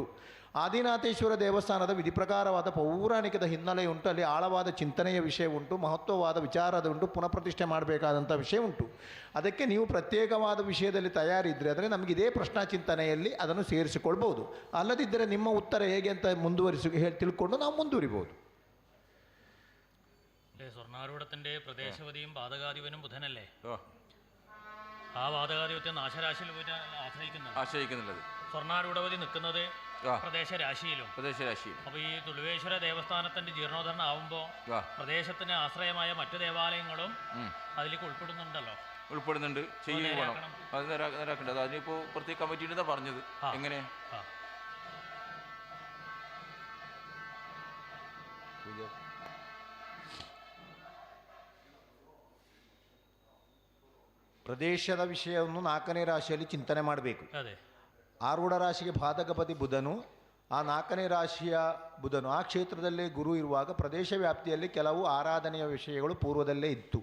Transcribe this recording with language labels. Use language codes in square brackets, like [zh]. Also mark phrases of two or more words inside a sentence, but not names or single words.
[kn] ಆದಿನಾಥೇಶ್ವರ ದೇವಸ್ಥಾನದ ವಿಧಿ ಪ್ರಕಾರವಾದ ಪೌರಾಣಿಕದ ಹಿನ್ನೆಲೆ ಉಂಟು. ಅಲ್ಲಿ ಆಳವಾದ ಚಿಂತನೆಯ ವಿಷಯ ಉಂಟು, ಮಹತ್ವವಾದ ವಿಚಾರದ ಉಂಟು, ಪುನಃ ಪ್ರತಿಷ್ಠೆ ಮಾಡಬೇಕಾದಂಥ ವಿಷಯ ಉಂಟು. ಅದಕ್ಕೆ ನೀವು ಪ್ರತ್ಯೇಕವಾದ ವಿಷಯದಲ್ಲಿ ತಯಾರಿದ್ದರೆ ಅಂದರೆ ನಮಗೆ ಇದೇ ಪ್ರಶ್ನಾ ಚಿಂತನೆಯಲ್ಲಿ ಅದನ್ನು ಸೇರಿಸಿಕೊಳ್ಬೋದು. ಅಲ್ಲದಿದ್ದರೆ ನಿಮ್ಮ ಉತ್ತರ ಹೇಗೆ ಅಂತ ತಿಳ್ಕೊಂಡು ನಾವು ಮುಂದುವರಿಬೋದು. [ml] സ്വർണ്ണാരൂഢത്തിൻ്റെ പ്രദേശപതിയും പാതകാധിപനും ബുധനല്ലേ? ആ പാതകാധിപത്യം നാശരാശിയിൽ പോയിട്ട് ആശ്രയിക്കുന്നുള്ളത്. സ്വർണ്ണാരൂഢപതി നിൽക്കുന്നത് പ്രദേശരാശിയിലും. അപ്പൊ ഈ തുളുവേശ്വര ദേവസ്ഥാനത്തിന്റെ ജീർണോദ്ധരണം ആവുമ്പോൾ പ്രദേശത്തിന് ആശ്രയമായ മറ്റു ദേവാലയങ്ങളും അതിലേക്ക് ഉൾപ്പെടുന്നുണ്ടല്ലോ. ഉൾപ്പെടുന്നുണ്ട്, ചെയ്യണം. അത് നേരാക്കേണ്ടത്. അതിനിപ്പോ പ്രത്യേക കമ്മിറ്റിയുടെ പറഞ്ഞത് എങ്ങനെ [kn] ಪ್ರದೇಶದ ವಿಷಯವನ್ನು 4ನೇ ರಾಶಿಯಲ್ಲಿ ಚಿಂತನೆ ಮಾಡಬೇಕು. ಅದೇ ಆರೂಢ ರಾಶಿಗೆ ಬಾಧಕಪತಿ ಬುಧನು, ಆ 4ನೇ ರಾಶಿಯ ಬುಧನು ಆ ಕ್ಷೇತ್ರದಲ್ಲೇ ಗುರು ಇರುವಾಗ ಪ್ರದೇಶ ವ್ಯಾಪ್ತಿಯಲ್ಲಿ ಕೆಲವು ಆರಾಧನೆಯ ವಿಷಯಗಳು ಪೂರ್ವದಲ್ಲೇ ಇತ್ತು.